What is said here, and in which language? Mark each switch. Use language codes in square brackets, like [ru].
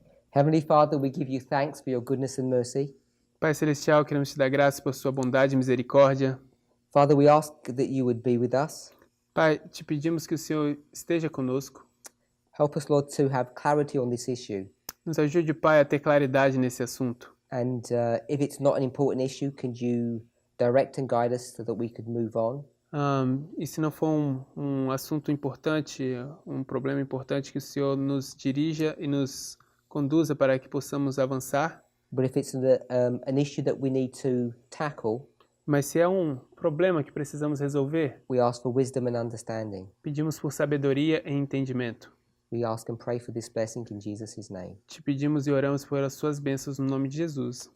[en] Heavenly Father, we give you thanks for your goodness and mercy. [pt] Pai Celestial, queremos te dar graças por sua bondade e misericórdia. [en] Father, we ask that you would be with us. [pt] Pai, te pedimos que o Senhor esteja conosco. [en] Help us, Lord, to have clarity on this issue. [pt] Nos ajude, Pai, a ter claridade nesse assunto. [en] And if it's not an important issue, can you direct and guide us so that we could move on? [pt] E se não for um assunto importante, um problema importante, que o Senhor nos dirija e nos conduza para que possamos avançar. [en] But if it's an issue that we need to tackle, [pt] mas se é um problema que precisamos resolver, [en] we ask for wisdom and understanding. [pt] Pedimos por sabedoria e entendimento. [en] We ask and pray for this blessing in Jesus' name. [pt] Te pedimos e oramos por as suas bênçãos no nome de Jesus.